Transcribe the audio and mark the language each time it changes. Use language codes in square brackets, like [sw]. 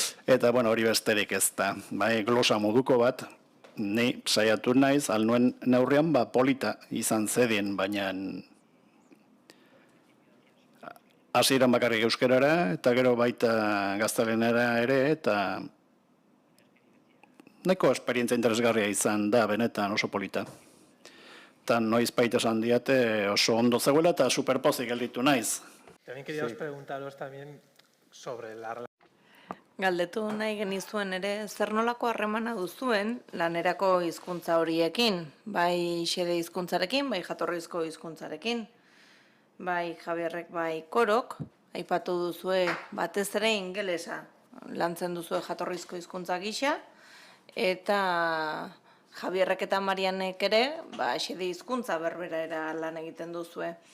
[eu] Eta, bueno, hori besterik ez da. Bai, glosa moduko bat, ni saiatu naiz, alnuen neurrian, polita izan zedien, baina hasieran bakarrik euskerara, eta gero baita gaztelenera ere, eta nahiko esperientzia interesgarria izan da, benetan oso polita. Eta noiz baita esan diate oso ondo zegoela eta superpozik gelditu naiz. [es] También queríamos preguntaros también sobre la... [eu] Galdetu nahi genizuen ere, zer nolako harremana duzuen lanerako hizkuntza horiekin, bai xede hizkuntzarekin, bai jatorrizko hizkuntzarekin, bai Javierrek, bai Korok, aipatu duzue batez ere ingelesa, lantzen duzue jatorrizko hizkuntza gisa, eta Javierrek eta Marianek ere, xede hizkuntza berberera lan egiten duzue.